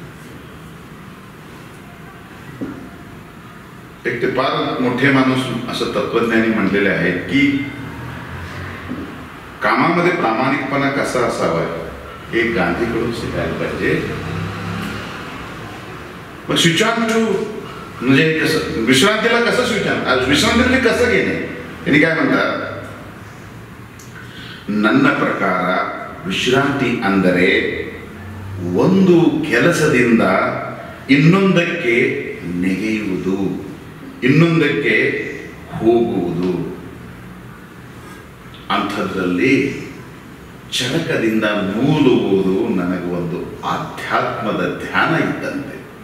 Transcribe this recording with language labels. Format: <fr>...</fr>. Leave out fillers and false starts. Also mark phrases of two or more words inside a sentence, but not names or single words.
<mr>एक ते फार मोठे माणूस असं तत्वज्ञानी म्हणलेले आहेत की कामामध्ये प्रामाणिकपणा कसा असावा हे गांधीकडून शिकायला पाहिजे. पण</mr> <en>switch on to</en> <mr>म्हणजे कसं, विश्रांतीला कसं</mr> <en>switch on,</en> <mr>विश्रांती कसं घेणे. त्यांनी काय म्हणतात,</mr> <kn>ನನ್ನ ಪ್ರಕಾರ ವಿಶ್ರಾಂತಿ ಅಂದರೆ ಒಂದು ಕೆಲಸದಿಂದ ಇನ್ನೊಂದಕ್ಕೆ ನೆಗೆಯುವುದು, ಇನ್ನೊಂದಕ್ಕೆ ಹೋಗುವುದು. ಅಂಥದ್ರಲ್ಲಿ ಚರಕದಿಂದ ನೂಲುವುದು ನನಗೆ ಒಂದು ಆಧ್ಯಾತ್ಮದ ಧ್ಯಾನ ಇದ್ದಂತೆ.</kn>